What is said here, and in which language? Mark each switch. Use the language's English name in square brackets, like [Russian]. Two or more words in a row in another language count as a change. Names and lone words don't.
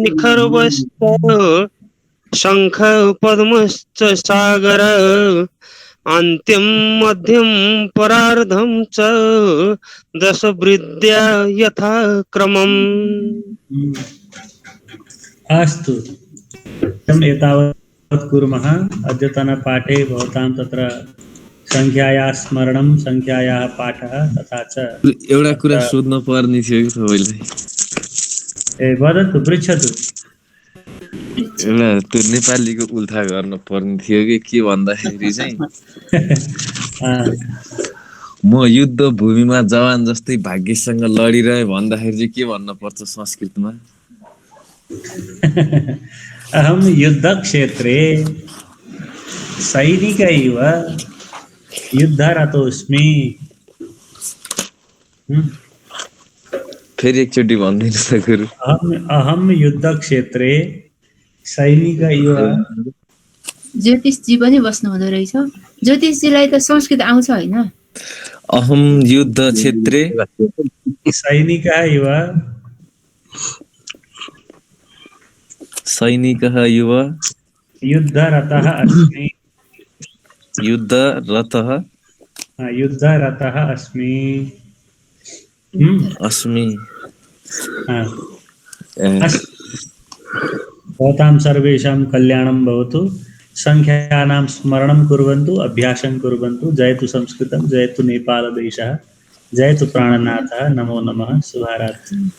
[Sanskrit] निखर्वश्च शङ्ख पद्मश्च सागर अन्त्यं मध्यं परार्धं च दशवृद्ध्या यथा क्रमम्। अस्तु एतावत् कुर्मः। अद्यतनपाठे भवतां तत्र सङ्ख्यायाः स्मरणं, सङ्ख्यायाः पाठः तथा च [Nepali] एउटा कुरा सोध्न पर्ने थियो कि तपाईँलाई। [Sanskrit] ए वदतु, पृच्छतु। [Nepali] एउटा त्यो नेपालीको उल्था गर्न पर्ने थियो कि के भन्दाखेरि चाहिँ म युद्ध भूमिमा जवान जस्तै भाग्यसँग लडिरहे भन्दाखेरि चाहिँ के भन्न पर्छ संस्कृतमा? [Sanskrit] अहम युद्धक्षेत्रे सैनिकैव युद्धरतोऽस्मि। [Nepali] फेरि एकचोटि भनिदिनु त गुरु। [Sanskrit] अहम युद्धक्षेत्रे सैनिकैव। [Nepali] ज्योतिषजी पनि बस्नु हुँदो रहेछ। ज्योतिषजीलाई त संस्कृत आउँछ होइन? [Sanskrit] अहम युद्ध क्षेत्रे सैनिकः इव सैनिकः इव युद्धरतः अस्मि। युद्धरतः अस्मि। अस्मि। भवतां सर्वेषां कल्याणं भवतु। संख्यानां स्मरणं कुर्वन्तु, अभ्यासं कुर्वन्तु। जयतु संस्कृतं, जयतु नेपालदेशः, जयतु प्राणनाथः। नमो नमः। शुभरात्रि।